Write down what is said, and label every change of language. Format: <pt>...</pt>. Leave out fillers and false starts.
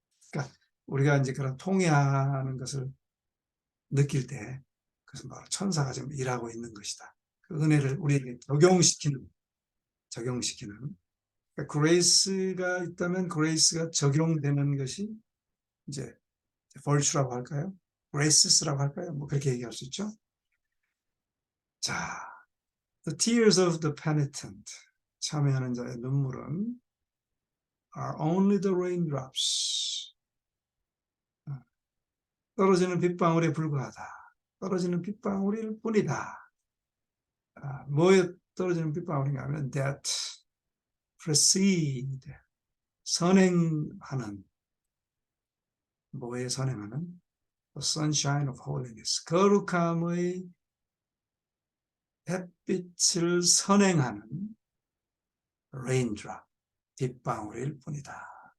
<ko>그러니까 우리가 이제 그런 통해하는 것을 느낄 때 그것은 바로 천사가 지금 일하고 있는 것이다. 그 은혜를 우리에게 적용시키는. 그러니까 그레이스가 있다면 그레이스가 적용되는 것이 이제 virtue라고 할까요? graces라고 할까요? 뭐 그렇게 얘기할 수 있죠.</ko> <en>자, the tears of the penitent,</en> <ko>참회하는 자의 눈물은</ko> <en>are only the raindrops.</en> <ko>떨어지는 빗방울에 불과하다. 떨어지는 빗방울일 뿐이다. 뭐에 떨어지는 빗방울인가 하면</ko> <en>that precede,</en> <ko>선행하는, 뭐에 선행하는</ko> <en>the sunshine of holiness,</en> <ko>거룩함의 햇빛을 선행하는 raindrop, 빗방울일 뿐이다.</ko>